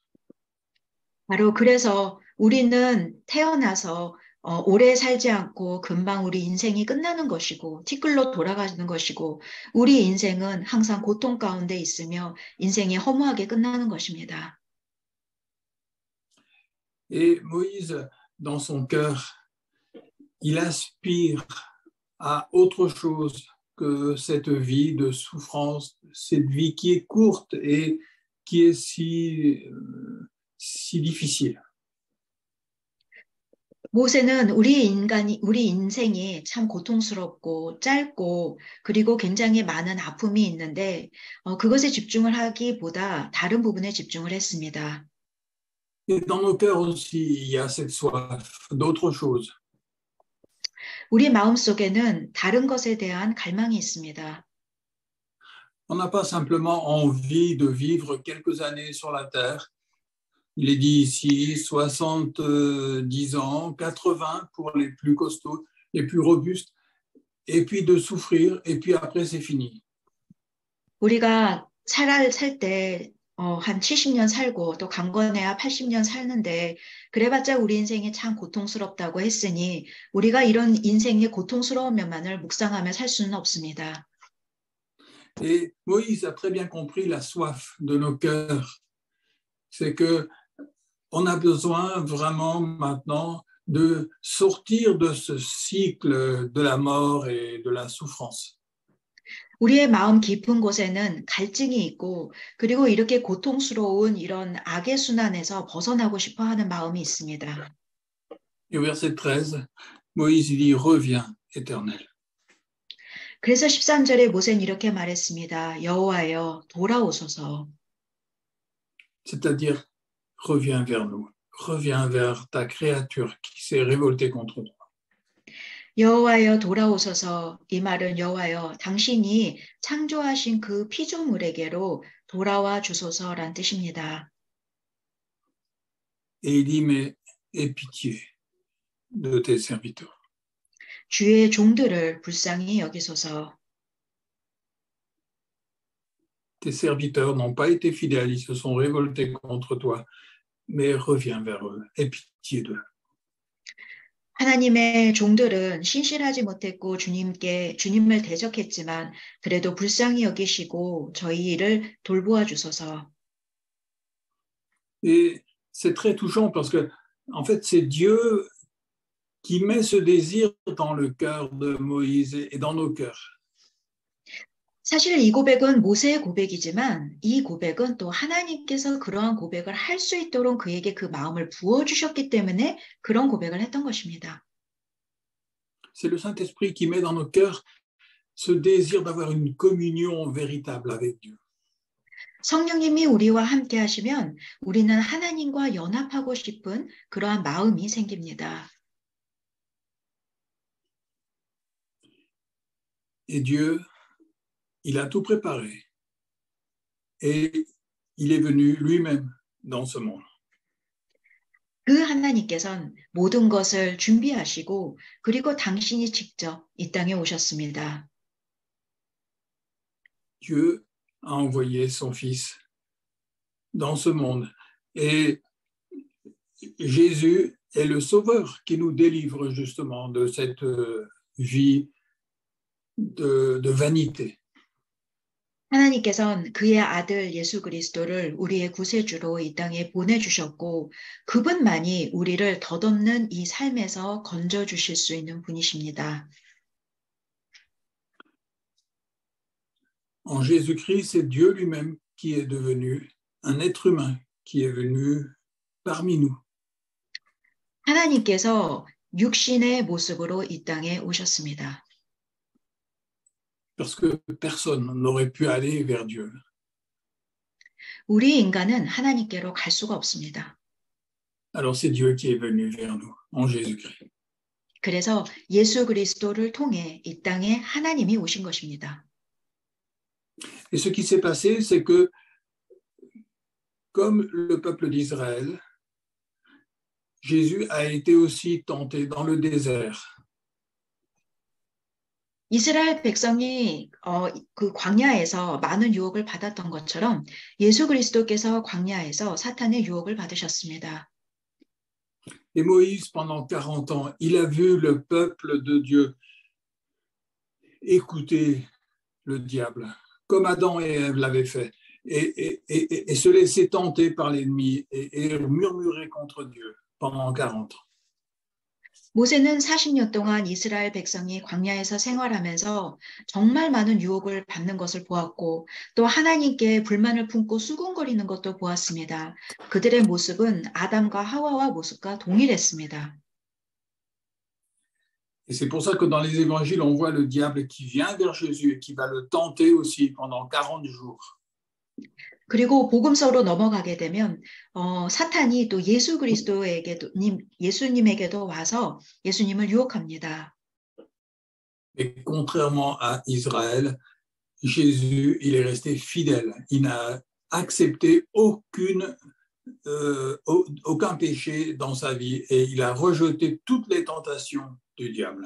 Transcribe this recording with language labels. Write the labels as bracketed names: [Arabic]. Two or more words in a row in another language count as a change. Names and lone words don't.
[Korean] 바로 그래서 우리는 태어나서 오래 살지 않고 금방 우리 인생이 끝나는 것이고 티끌로 돌아가는 것이고 우리 인생은 항상 고통 가운데 있으며 인생이 허무하게 끝나는 것입니다. [French] Et Moïse, dans son cœur, il aspire à autre chose que cette vie de souffrance, cette vie qui est courte et qui est si difficile. [Korean] 모세는 우리 인생이 참 고통스럽고 짧고 그리고 굉장히 많은 아픔이 있는데 그것에 집중을 하기보다 다른 부분에 집중을 했습니다. [French] Et dans nos cœurs aussi, il y a cette soif d'autre chose. [Korean] 우리 마음속에는 다른 것에 대한 갈망이 있습니다. [French] On n'a pas simplement envie de vivre quelques années sur la terre. Il est dit ici 70 ans, 80 pour les plus costauds, les plus robustes, et puis de souffrir, et puis après c'est fini. [Korean] 우리가 살 때 한 70년 살고 또 강건해야 80년 살는데 그래봤자 우리 인생이 참 고통스럽다고 했으니 우리가 이런 인생의 고통스러운 면만을 묵상하며 살 수는 없습니다. [French] Et Moïse a très bien compris la soif de nos cœurs. C'est que on a besoin vraiment maintenant de sortir de ce cycle de la mort et de la souffrance. [Korean] 우리의 마음 깊은 곳에는 갈증이 있고 그리고 이렇게 고통스러운 이런 악의 순환에서 벗어나고 싶어 하는 마음이 있습니다. [French] Et au verset 13, Moïse dit « Reviens, Éternel ». [Korean] 그래서 13절에 모세는 이렇게 말했습니다. 여호와여 돌아오소서. [French] C'est-à-dire, reviens vers nous, reviens vers ta créature qui s'est révoltée contre toi. [Korean] 여호와여 돌아오소서. 이 말은 여호와여 당신이 창조하신 그 피조물에게로 돌아와 주소서란 뜻입니다. [French] Et il dit, mais aie pitié de tes serviteurs. [Korean] 주의 종들을 불쌍히 여기소서. [French] Tes serviteurs n'ont pas été fidèles, ils se sont révoltés contre toi, mais reviens vers eux, aie pitié d'eux. [Korean] 하나님의 종들은 신실하지 못했고 주님을 대적했지만 그래도 불쌍히 여기시고 저희 일을 돌보아 주소서. [French] Et c'est très touchant parce que, en fait, c'est Dieu qui met ce désir dans le cœur de Moïse et dans nos cœurs. [Korean] 사실 이 고백은 모세의 고백이지만 이 고백은 또 하나님께서 그러한 고백을 할 수 있도록 그에게 그 마음을 부어주셨기 때문에 그런 고백을 했던 것입니다. [French] C'est le Saint-Esprit qui met dans nos cœurs ce désir d'avoir une communion véritable avec Dieu. [Korean] 성령님이 우리와 함께 하시면 우리는 하나님과 연합하고 싶은 그러한 마음이 생깁니다. [French] Et Dieu, il a tout préparé. Et il est venu lui-même dans ce monde. [Korean] 그 하나님께서는 모든 것을 준비하시고 그리고 당신이 직접 이 땅에 오셨습니다. [French] Dieu a envoyé son Fils dans ce monde. Et Jésus est le Sauveur qui nous délivre justement de cette vie de vanité. [Korean] 하나님께서는 그의 아들 예수 그리스도를 우리의 구세주로 이 땅에 보내주셨고 그분만이 우리를 덧없는 이 삶에서 건져주실 수 있는 분이십니다. [French] En Jésus-Christ, c'est Dieu lui-même qui est devenu un être humain qui est venu parmi nous. [Korean] 하나님께서 육신의 모습으로 이 땅에 오셨습니다. [French] Parce que personne n'aurait pu aller vers Dieu. [Korean] 우리 인간은 하나님께로 갈 수가 없습니다. [French] Alors c'est Dieu qui est venu vers nous en Jésus-Christ. [Korean] 그래서 예수 그리스도를 통해 이 땅에 하나님이 오신 것입니다. [French] Et ce qui s'est passé, c'est que comme le peuple d'Israël, Jésus a été aussi tenté dans le désert. [Korean] 이스라엘 백성이 그 광야에서 많은 유혹을 받았던 것처럼 예수 그리스도께서 광야에서 사탄의 유혹을 받으셨습니다. [French] Et Moïse, pendant 40 ans, il a vu le peuple de Dieu écouter le diable, comme Adam et Ève l'avaient fait, et se laisser tenter par l'ennemi et murmurer contre Dieu pendant 40 ans. [Korean] 모세는 40년 동안 이스라엘 백성이 광야에서 생활하면서 정말 많은 유혹을 받는 것을 보았고 또 하나님께 불만을 품고 수군거리는 것도 보았습니다. 그들의 모습은 아담과 하와와 모습과 동일했습니다. [French] Et c'est pour ça que dans les évangiles, on voit le diable qui vient vers Jésus et qui va le tenter aussi pendant 40 jours. [Korean] 그리고 복음서로 넘어가게 되면 사탄이 또 예수 그리스도에게도 예수님에게도 와서 예수님을 유혹합니다. [French] Et contrairement à Israël, Jésus, il est resté fidèle. Il n'a accepté aucun péché dans sa vie et il a rejeté toutes les tentations du diable.